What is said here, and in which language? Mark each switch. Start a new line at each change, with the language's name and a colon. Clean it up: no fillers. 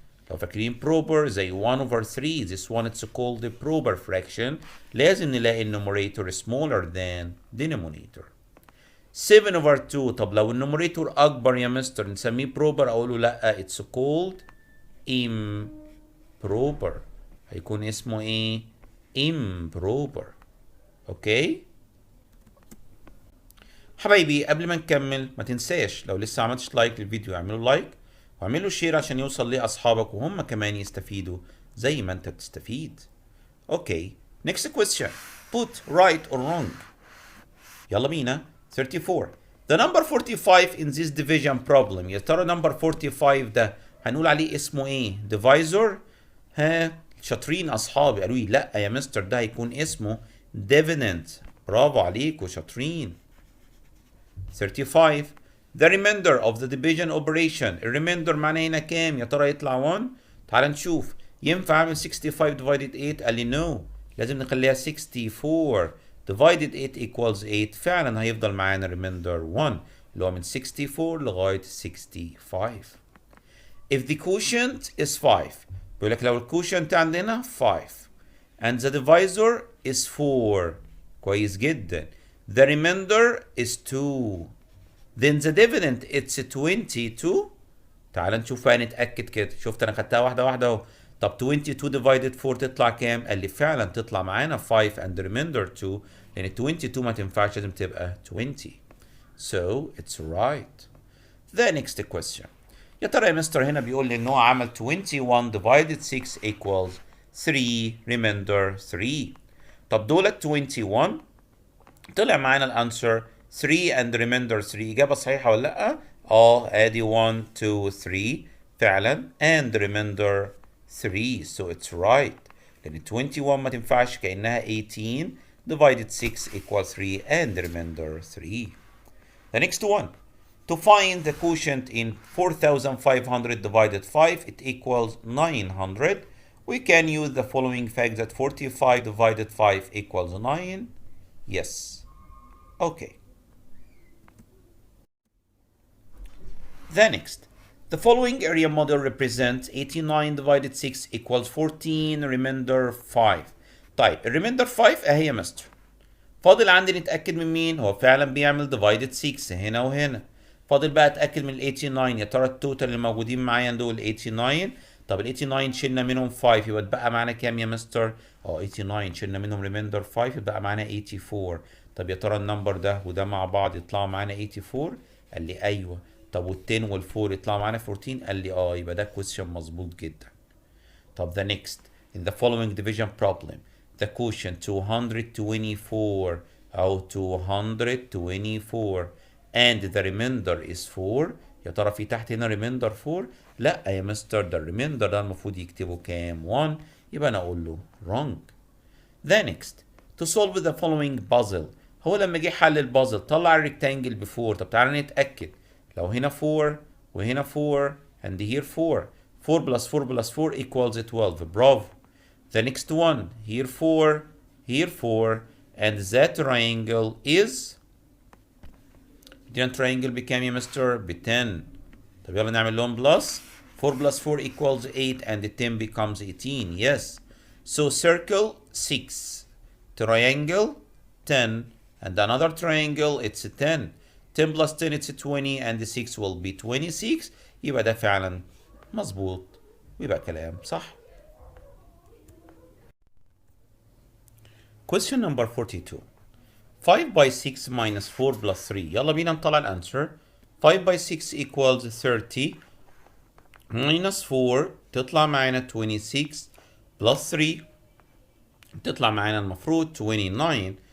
Arabic: لو فاكرين
English: proper زي 1 over 3، this one it's called the proper fraction.
Arabic: لازم نلاقي النوميريتور
English: smaller than denominator. 7 over 2.
Arabic: طب لو النوميريتور أكبر يا مستر نسميه proper؟ أقوله لأ
English: it's called improper. improper.
Arabic: هيكون اسمه ايه؟ improper. اوكي حبايبي، قبل ما نكمل ما تنساش لو لسه عملتش لايك للفيديو اعملوا لايك واعملوا شير عشان يوصل لاصحابك وهم كمان يستفيدوا زي ما انت بتستفيد.
English: Okay next question. put right or wrong.
Arabic: يلا بينا.
English: 34. The number 45 in this division problem.
Arabic: يا ترى number 45 ده هنقول عليه اسمه ايه؟ divisor؟ ها شاطرين اصحابي قالوا لي لا يا مستر ده هيكون اسمه dividend. برافو عليكم شاطرين. 35.
English: The remainder of the division operation.
Arabic: الريميندر معناه هنا كام؟ يا ترى يطلع 1؟ تعال نشوف. ينفع اعمل 65 divided 8؟ قال لي no. لازم نخليها 64
English: divided 8 equals 8.
Arabic: فعلا هيفضل معانا remainder 1 اللي هو من 64 لغاية 65.
English: If the quotient is 5.
Arabic: بيقول لك لو الكوشنت عندنا 5
English: and the divisor is 4.
Arabic: كويس جدا.
English: The remainder is 2. Then the dividend it's 22.
Arabic: تعال نشوف بقى نتأكد كده. شفت انا خدتها واحدة واحدة اهو. طب 22 divided 4 تطلع كام؟ قال لي فعلا تطلع معانا 5
English: and the remainder 2
Arabic: لأن 22 ما تنفعش لازم تبقى 20.
English: So it's right. The next question.
Arabic: يا ترى يا مستر هنا بيقول لي ان هو عمل 21 divided 6 equals 3 remainder 3. طب دولت 21 طلع معانا الانسر 3
English: and remainder 3.
Arabic: اجابه صحيحه ولا لا؟ ادي 1 2 3 فعلا
English: and remainder 3 so it's right.
Arabic: لان 21 ما تنفعش كانها 18 divided 6 equals 3 and remainder 3.
English: The next one. To find the quotient in 4500 divided 5 it equals 900. We can use the following fact that 45 divided 5 equals 9. Yes. Okay. The next. The following area model represents 89 divided 6 equals 14 remainder 5.
Arabic: طيب remainder 5 اهي يا مستر. فاضل عندي نتأكد من مين؟ هو فعلا بيعمل divided 6 هنا وهنا. فاضل بقى اتأكد من ال 89. يا ترى التوتال اللي موجودين معايا دول 89. طب ال 89 شلنا منهم 5 يبقى اتبقى معانا كام يا مستر؟ 89 شلنا منهم ريميندر 5 يبقى معانا 84. طب يا ترى النمبر ده وده مع بعض يطلعوا معانا 84؟ قال لي ايوه. طب وال 10 وال 4 يطلعوا معانا 14؟ قال لي يبقى ده كويستشن مظبوط جدا. طب the next.
English: In the following division problem the quotient 224 أو 224 and the remainder is 4.
Arabic: يا ترى في تحت هنا remainder 4؟ لا يا مستر ده الريميندر ده المفروض يكتبه كام؟ 1. يبقى أنا أقول له wrong.
English: The next. To solve the following puzzle.
Arabic: هو لما جه حل البازل طلع الريكتانجل ب 4. طب تعالى نتأكد. لو هنا 4 وهنا 4
English: and here 4. 4 plus 4 plus 4 equals 12. Bravo. The next one. Here 4 here 4 and that triangle is دي triangle
Arabic: بكام يا مستر؟ ب 10. طب يلا نعمل لهم بلس.
English: 4 plus 4 equals 8 and 10 becomes 18. Yes. So circle 6. Triangle 10 and another triangle it's 10. 10 plus 10 it's 20 and the 6 will be 26.
Arabic: يبقى ده فعلا مظبوط ويبقى كلام صح.
English: Question number 42. 5 by 6 minus 4 plus 3.
Arabic: يلا بينا نطلع الانسر.
English: 5 by 6 equals 30 minus 4
Arabic: تطلع معانا 26
English: plus 3
Arabic: تطلع معانا المفروض 29.